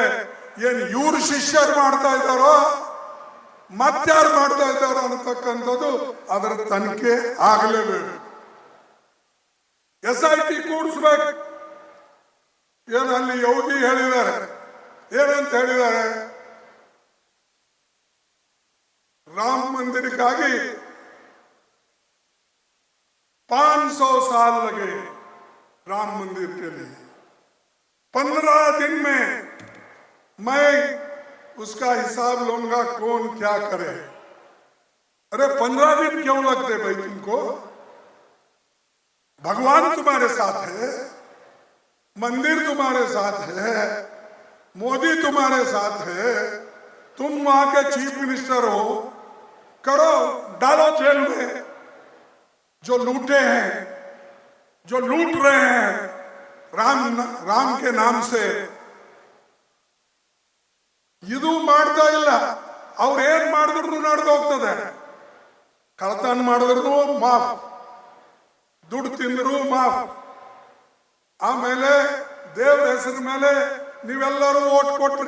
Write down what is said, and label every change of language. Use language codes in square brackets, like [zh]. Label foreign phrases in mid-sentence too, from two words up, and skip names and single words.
[kn] ಏನ್ ಇವ್ರು ಶಿಷ್ಯರು ಮಾಡ್ತಾ ಇದ್ದಾರೋ ಮತ್ತಾರು ಮಾಡ್ತಾ ಇದ್ದಾರೋ ಅನ್ನತಕ್ಕಂಥದ್ದು ಅದರ ತನಿಖೆ ಆಗಲೇಬೇಕು. SIT ಕೂಡಿಸ್ಬೇಕು. ಏನಲ್ಲಿ ಯೋಗಿ ಹೇಳಿದ್ದಾರೆ, ಏನಂತ ಹೇಳಿದ್ದಾರೆ? ರಾಮ ಮಂದಿರಕ್ಕಾಗಿ [hi] 500 साल लगे राम मंदिर के लिए। 15 दिन में मैं उसका हिसाब लूंगा, कौन क्या करे। अरे 15 दिन क्यों लगते भाई तुमको? भगवान तुम्हारे साथ है, मंदिर तुम्हारे साथ है, मोदी तुम्हारे साथ है, तुम वहां के चीफ मिनिस्टर हो, करो, डालो जेल में जो लूटे हैं, जो लूट रहे हैं राम के नाम से. [kn] ಇದು ಮಾಡ್ತಾ ಇಲ್ಲ. ಅವ್ರು ಏನ್ ಮಾಡಿದ್ರು ನಡೆದು ಹೋಗ್ತದೆ. ಕಳತನ ಮಾಡಿದ್ರು ಮಾಫ್, ದುಡ್ಡು ತಿಂದ್ರು ಮಾಫ್. ಆಮೇಲೆ ದೇವ್ರ ಹೆಸರ ಮೇಲೆ ನೀವೆಲ್ಲರೂ ಓಟ್ ಕೊಟ್ರಿ.